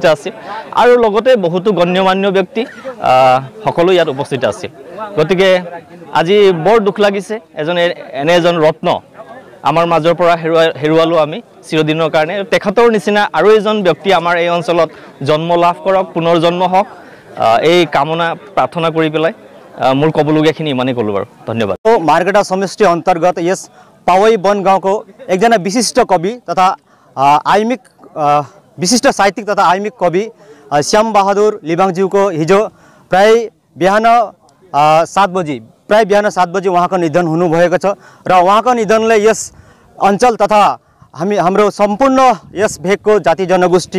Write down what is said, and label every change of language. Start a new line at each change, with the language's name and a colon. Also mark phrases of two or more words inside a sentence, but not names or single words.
Assamese: আছিল আৰু লগতে বহুতো গণ্যমান্য ব্যক্তি সকলো ইয়াত উপস্থিত আছিল গতিকে আজি বৰ দুখ লাগিছে এনে এজন ৰত্ন আমাৰ মাজৰ পৰা হেৰুৱালো আমি চিৰদিনৰ কাৰণে তেখেতৰ নিচিনা আৰু এজন ব্যক্তি আমাৰ এই অঞ্চলত জন্ম লাভ কৰক পুনৰ জন্ম হওক এই কামনা প্ৰাৰ্থনা কৰি পেলাই মোৰ ক'বলগীয়াখিনি ইমানেই ক'লো বাৰু ধন্যবাদ
Nepali: मार्केटा समष्टि अंतर्गत यस पावई बनगाउँको एकजना विशिष्ट कवि तथा आइमिक विशिष्ट साहित्यिक तथा आइमिक कवि श्याम बहादुर लिबाङज्यूको हिजो प्राय बिहान 7 बजी उहाँको निधन हुनुभएको छ र उहाँको निधनले यस अञ्चल तथा हाम्रो सम्पूर्ण यस भेगको जाति जनगोष्ठी